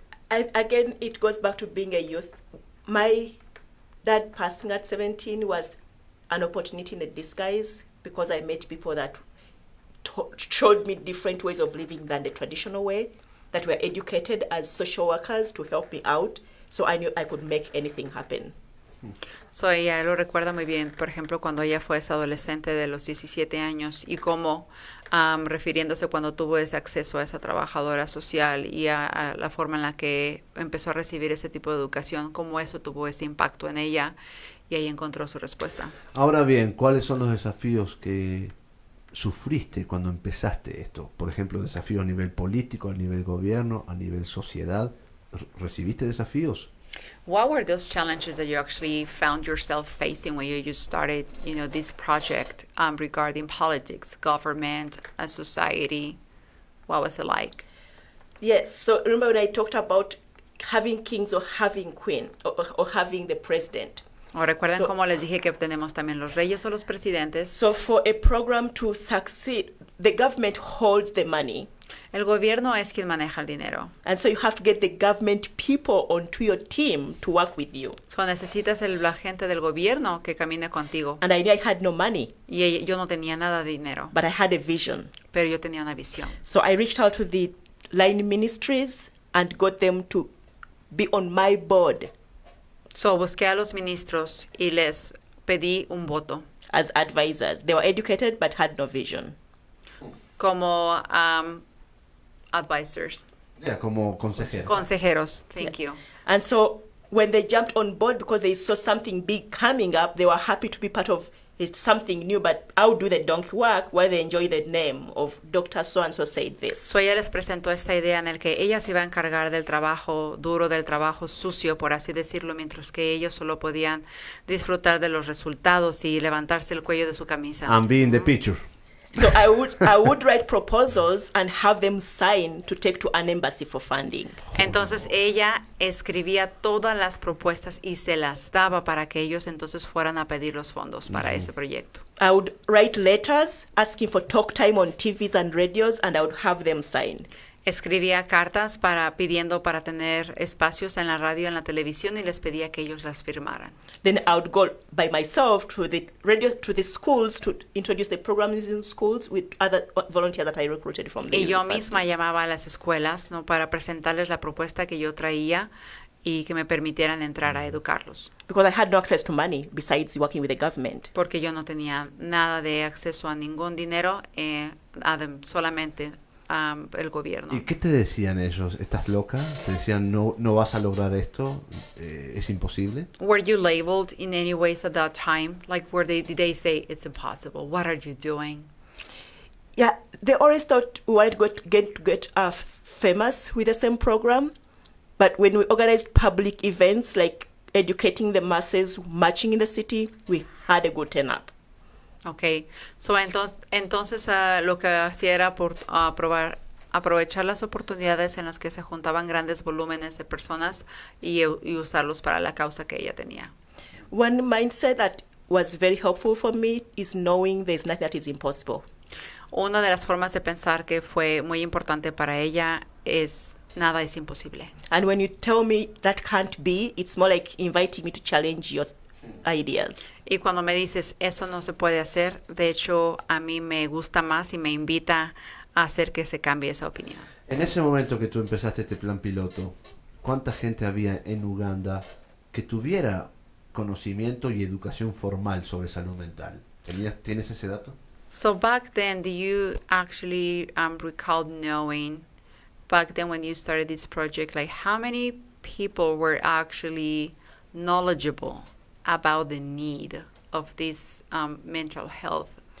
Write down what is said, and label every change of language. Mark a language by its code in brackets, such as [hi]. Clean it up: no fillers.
[en] Again, it goes back to being a youth. My dad passing at 17 was an opportunity in a disguise, because I met people that showed me different ways of living than the traditional way, that were educated as social workers to help me out, so I knew I could make anything happen. [es] So ella lo recuerda muy bien, por ejemplo, cuando ella fue esa adolescente de los 17 años y cómo, refiriéndose cuando tuvo ese acceso a esa trabajadora social y a la forma en la que empezó a recibir ese tipo de educación, cómo eso tuvo ese impacto en ella, y ahí encontró su respuesta. Ahora bien, ¿cuáles son los desafíos que sufriste cuando empezaste esto? Por ejemplo, desafíos a nivel político, a nivel gobierno, a nivel sociedad. ¿Recibiste desafíos? [en] What were those challenges that you actually found yourself facing when you started, you know, this project regarding politics, government, and society? What was it like? Yes, so remember when I talked about having kings or having queen or having the president? [es] O recuerden [en] So- [es] cómo les dije que tenemos también los reyes o los presidentes. [en] So for a program to succeed, the government holds the money. [es] El gobierno es quien maneja el dinero. [en] And so you have to get the government people onto your team to work with you. [es] So necesitas la gente del gobierno que camine contigo. [en] And I knew I had no money, [es] Y yo no tenía nada de dinero, [en] but I had a vision. [es] pero yo tenía una visión. [en] So I reached out to the line ministries and got them to be on my board [es] So busqué a los ministros y les pedí un voto [en] as advisors. They were educated but had no vision. [es] como advisors, Ya, como consejero. consejeros. [en] Thank you. And so when they jumped on board because they saw something big coming up, they were happy to be part of it, something new, but how do the donkey work where they enjoy the name of Dr. So-and-so said this. [es] So ella les presentó esta idea en el que ella se iba a encargar del trabajo duro, del trabajo sucio, por así decirlo, mientras que ellos solo podían disfrutar de los resultados y levantarse el cuello de su camisa. [en] And be in the picture. So I would write proposals and have them sign to take to an embassy for funding. [es] Entonces ella escribía todas las propuestas y se las daba para que ellos entonces fueran a pedir los fondos para ese proyecto. [en] I would write letters asking for talk time on TVs and radios, and I would have them sign. [es] Escribía cartas pidiendo para tener espacios en la radio, en la televisión, y les pedía que ellos las firmaran. [en] Then I would go by myself to the radio, to the schools to introduce the programs in schools with other volunteers that I recruited from the [es] Y yo [en] university. [es] misma llamaba a las escuelas, ¿no?, para presentarles la propuesta que yo traía y que me permitieran entrar a educarlos. [en] Because I had no access to money besides working with the government. [es] Porque yo no tenía nada de acceso a ningún dinero, solamente el gobierno. ¿Y qué te decían ellos? ¿Estás loca? ¿Te decían no vas a lograr esto? ¿Es imposible? [en] Were you labeled in any ways at that time? Like, did they say it's impossible? What are you doing? Yeah, they always thought we wanted to get famous with the same program. But when we organized public events like educating the masses, marching in the city, we had a good turn-up. [es] Okay, so entonces lo que hacía era aprovechar las oportunidades en las que se juntaban grandes volúmenes de personas y usarlos para la causa que ella tenía. [en] One mindset that was very helpful for me is knowing there's nothing that is impossible. [es] Una de las formas de pensar que fue muy importante para ella es nada es imposible. [en] And when you tell me that can't be, it's more like inviting me to challenge your ideas. [es] Y cuando me dices eso no se puede hacer, de hecho a mí me gusta más y me invita a hacer que se cambie esa opinión. En ese momento que tú empezaste este plan piloto, ¿cuánta gente había en Uganda que tuviera conocimiento y educación formal sobre salud mental? ¿Tienes ese dato? [en] So back then, do you actually recall knowing, back then when you started this project, like how many people were actually knowledgeable about the need of this mental health?